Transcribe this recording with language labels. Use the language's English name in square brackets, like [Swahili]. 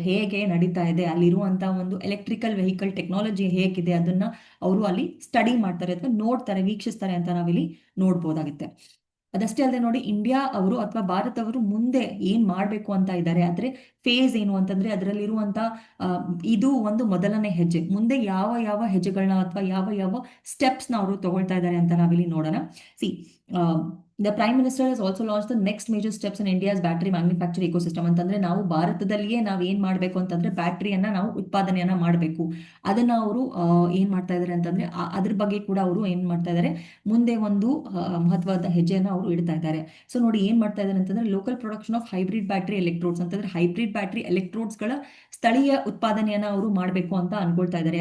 [Kannada] ಹೇಗೆ ನಡೀತಾ ಇದೆ ಅಲ್ಲಿರುವಂತ ಒಂದು ಎಲೆಕ್ಟ್ರಿಕಲ್ ವೆಹಿಕಲ್ ಟೆಕ್ನಾಲಜಿ ಹೇಗಿದೆ ಅದನ್ನ ಅವರು ಅಲ್ಲಿ ಸ್ಟಡಿ ಮಾಡ್ತಾರೆ ಅಥವಾ ನೋಡ್ತಾರೆ, ವೀಕ್ಷಿಸ್ತಾರೆ ಅಂತ ನಾವಿಲ್ಲಿ ನೋಡ್ಬೋದಾಗುತ್ತೆ. ಅದಷ್ಟೇ ಅಲ್ಲದೆ ನೋಡಿ, ಇಂಡಿಯಾ ಅವರು ಅಥವಾ ಭಾರತ ಅವರು ಮುಂದೆ ಏನ್ ಮಾಡ್ಬೇಕು ಅಂತ ಇದ್ದಾರೆ, ಆದ್ರೆ ಫೇಸ್ ಏನು ಅಂತಂದ್ರೆ ಅದರಲ್ಲಿರುವಂತ ಇದು ಒಂದು ಮೊದಲನೇ ಹೆಜ್ಜೆ. ಮುಂದೆ ಯಾವ ಯಾವ ಹೆಜ್ಜೆಗಳನ್ನ ಅಥವಾ ಯಾವ ಯಾವ ಸ್ಟೆಪ್ಸ್ ನ ಅವರು ತಗೊಳ್ತಾ ಇದ್ದಾರೆ ಅಂತ ನಾವಿಲ್ಲಿ ನೋಡೋಣ. [English] The Prime Minister has also launched the next major steps in India's battery manufacture ecosystem. [Kannada] ಅಂತಂದ್ರೆ ನಾವು ಭಾರತದಲ್ಲಿಯೇ ನಾವ್ ಏನ್ ಮಾಡ್ಬೇಕು ಅಂತಂದ್ರೆ ಬ್ಯಾಟ್ರಿಯನ್ನ ನಾವು ಉತ್ಪಾದನೆಯನ್ನ ಮಾಡಬೇಕು. ಅದನ್ನ ಅವರು ಏನ್ ಮಾಡ್ತಾ ಇದಾರೆ ಅಂತಂದ್ರೆ ಅದ್ರ ಬಗ್ಗೆ ಕೂಡ ಅವರು ಏನ್ ಮಾಡ್ತಾ ಇದಾರೆ, ಮುಂದೆ ಒಂದು ಮಹತ್ವದ ಹೆಜ್ಜೆಯನ್ನ ಅವರು ಇಡ್ತಾ ಇದ್ದಾರೆ. ಸೊ ನೋಡಿ, ಏನ್ ಮಾಡ್ತಾ ಇದಾರೆ ಅಂತಂದ್ರೆ [English] local production of hybrid battery electrodes, [Kannada] ಅಂತಂದ್ರೆ ಹೈಬ್ರಿಡ್ ಬ್ಯಾಟ್ರಿ ಎಲೆಕ್ಟ್ರೋಡ್ಸ್ ಗಳ ಸ್ಥಳೀಯ ಉತ್ಪಾದನೆಯನ್ನ ಅವರು ಮಾಡ್ಬೇಕು ಅಂತ ಅನ್ಕೊಳ್ತಾ ಇದ್ದಾರೆ.